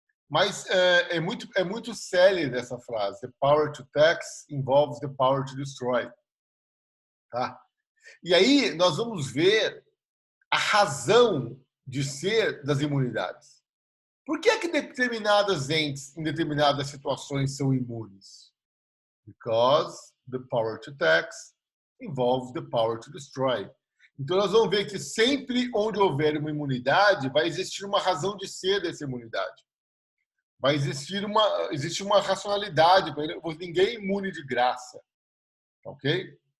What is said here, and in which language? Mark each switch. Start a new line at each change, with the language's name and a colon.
Portuguese: Mas é muito célere essa frase:
English: "The power to tax involves the power to destroy."
Portuguese: Tá? E aí nós vamos ver a razão de ser das imunidades. Por que é que determinadas entes, em determinadas situações, são imunes?
English: Because the power to tax involves the power to destroy.
Portuguese: Então, nós vamos ver que sempre onde houver uma imunidade, vai existir uma razão de ser dessa imunidade. Vai existir existe uma racionalidade. Ninguém é imune de graça. Ok?